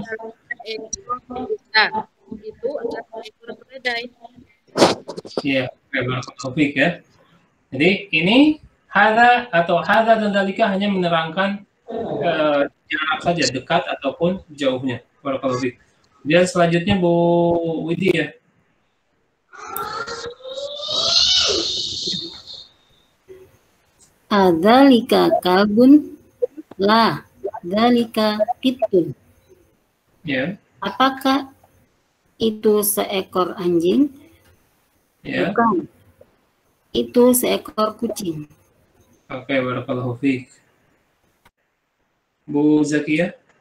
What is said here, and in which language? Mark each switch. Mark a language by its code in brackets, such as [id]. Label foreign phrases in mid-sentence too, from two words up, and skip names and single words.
[id] Itu adalah ekor keledai. Iya, [ar] بارك الله فيك, [id] ya. Jadi ini hadza atau hadza dan dzalika hanya menerangkan jarak saja, dekat ataupun jauhnya. [ar] بارك الله فيك. [id] Kemudian selanjutnya Bu Widya. [ar] أذلك كلب لا ذلك قط. [id] Ya. Apakah itu seekor anjing? Ya. Bukan. Itu seekor kucing. Oke, [ar] بارك الله فيك. [id] Bu Zakia.